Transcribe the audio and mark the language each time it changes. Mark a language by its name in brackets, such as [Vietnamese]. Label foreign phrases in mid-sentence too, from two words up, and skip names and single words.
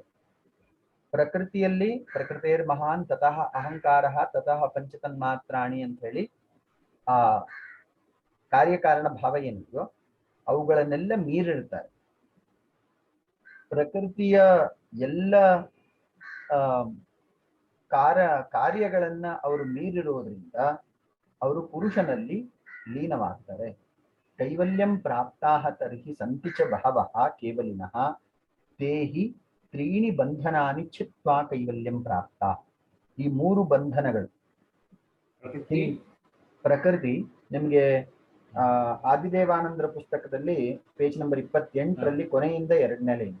[Kannada] ಪ್ರಕೃತಿಯಲ್ಲಿ [Sanskrit] ಪ್ರಕೃತಿರ್ ಮಹಾನ್ ತತಃ ಅಹಂಕಾರ ತತಃ ಪಂಚತನ್ಮಾತ್ರಾಣಿ [Kannada] ಅಂತ ಹೇಳಿ ಆ ಕಾರ್ಯಕಾರಣ ಭಾವ ಏನಿದೆಯೋ ಅವುಗಳನ್ನೆಲ್ಲ ಮೀರಿರ್ತಾರೆ. ಪ್ರಕೃತಿಯ ಎಲ್ಲ ಕಾರ್ಯಗಳನ್ನ ಅವರು ಮೀರಿರುವುದರಿಂದ ಅವರು ಪುರುಷನಲ್ಲಿ ಲೀನವಾಗ್ತಾರೆ. [Sanskrit] ಕೈವಲ್ಯಂ ಪ್ರಾಪ್ತಾಹ ತರ್ಹಿ ಸಂತಿ ಚ ಬಹವಃ ಕೇವಲಿನಃ ತೇಹಿ ತ್ರೀಣಿ ಬಂಧನಾನಿ ಚಿತ್ವಾ ಕೈವಲ್ಯಂ ಪ್ರಾಪ್ತ. [Kannada] ಈ ಮೂರು ಬಂಧನಗಳು ಪ್ರಕೃತಿ ನಿಮ್ಗೆ ಆದಿದೇವಾನಂದರ ಪುಸ್ತಕದಲ್ಲಿ [English] page number [Kannada] 28ರಲ್ಲಿ ಕೊನೆಯಿಂದ 2ನೇ ಲೈನ್.